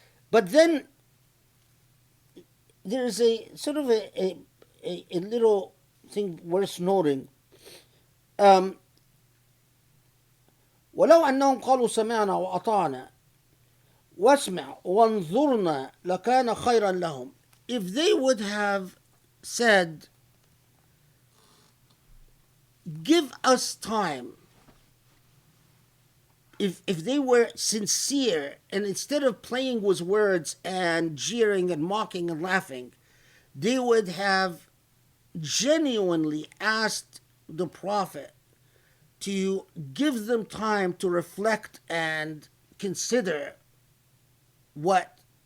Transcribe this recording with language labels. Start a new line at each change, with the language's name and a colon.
English: But then there's a sort of a little thing worth noting.
Arabic: ولو أنهم قالوا سمعنا وأطعنا واسمع وانظرنا لكان خيرا لهم.
English: If they would have said, give us time, if they were sincere, and instead of playing with words and jeering and mocking and laughing, they would have genuinely asked the Prophet to give them time to reflect and consider what